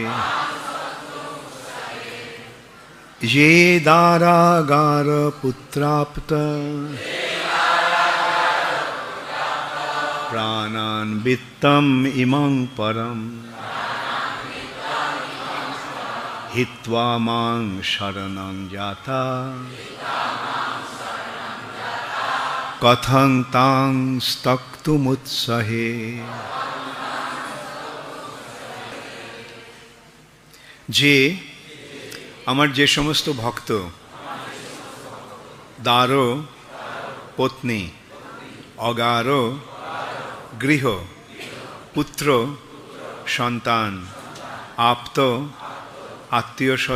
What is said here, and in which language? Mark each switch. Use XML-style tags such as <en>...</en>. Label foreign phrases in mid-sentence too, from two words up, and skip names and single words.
<sa>ये दारागार पुत्राप्त प्राणान् वित्तम् इमं परम हित्वा मां शरणं याता कथं तां त्यक्तुमुत्सहे।</sa> <bn>जे আমার যে সমস্ত ভক্ত দারো পত্নী অগারো গৃহ পুত্র সন্তান আপ্ত আত্মীয়</bn>